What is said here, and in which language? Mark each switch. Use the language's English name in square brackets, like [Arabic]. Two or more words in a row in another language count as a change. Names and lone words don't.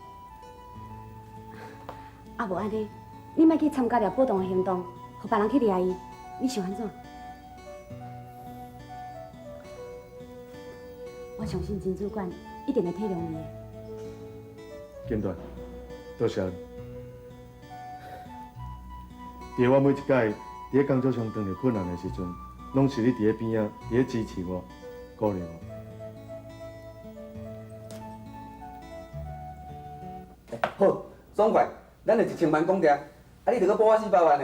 [Min Nan Chinese] 啊，无安尼，你莫去参加抓保童的行动，互别人去抓伊，你想安怎？我相信金主管一定会体谅你的。金段，多谢你。伫我每一届伫咧工作上遇到困难的时阵，拢是你伫咧边仔，伫咧支持我、鼓励我。好，爽快，咱就1000万讲定，啊，你着搁补我400万呢。